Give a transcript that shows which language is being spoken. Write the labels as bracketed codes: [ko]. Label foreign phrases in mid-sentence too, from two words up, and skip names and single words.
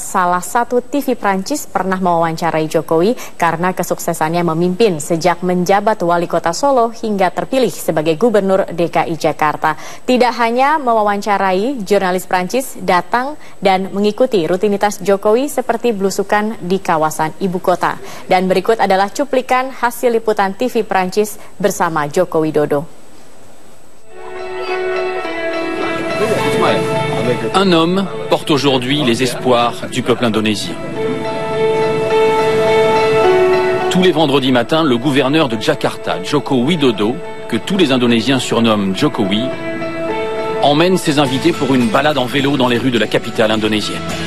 [id] Salah satu TV Prancis pernah mewawancarai Jokowi karena kesuksesannya memimpin sejak menjabat wali kota Solo hingga terpilih sebagai gubernur DKI Jakarta. Tidak hanya mewawancarai, jurnalis Prancis datang dan mengikuti rutinitas Jokowi seperti belusukan di kawasan ibu kota. Dan berikut adalah cuplikan hasil liputan TV Prancis bersama Joko Widodo. [fr] Un homme porte aujourd'hui les espoirs du peuple indonésien. Tous les vendredis matins, le gouverneur de Jakarta, Joko Widodo, que tous les Indonésiens surnomment Jokowi, emmène ses invités pour une balade en vélo dans les rues de la capitale indonésienne.